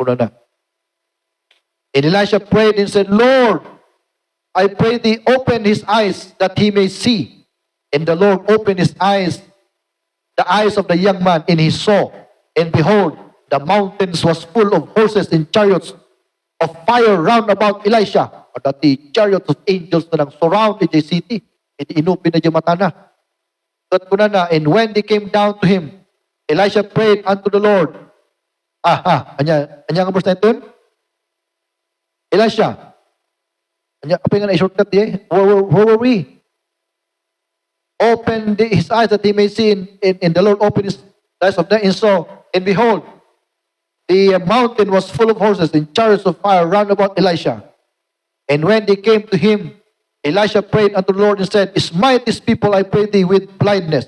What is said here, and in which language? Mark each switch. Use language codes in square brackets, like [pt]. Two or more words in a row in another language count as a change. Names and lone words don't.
[en] And Elisha prayed and said, Lord, I pray thee, open his eyes that he may see. And the Lord opened his eyes, the eyes of the young man, and he saw. And behold, the mountains was full of horses and chariots of fire round about Elisha. Or that the chariots of angels [ilo] na nang [en] surround the city. [ilo] Iti inupin na di mata na. [en] And when they came down to him, Elisha prayed unto the Lord. [ilo] Anya nga verse 19? Elisha. Apa yung na-shortcut diye? [en] Where were we? Open his eyes that he may see, and the Lord opened his eyes of them, and saw, and behold, the mountain was full of horses and chariots of fire round about Elisha. And when they came to him, Elisha prayed unto the Lord and said, smite this people, I pray thee, with blindness.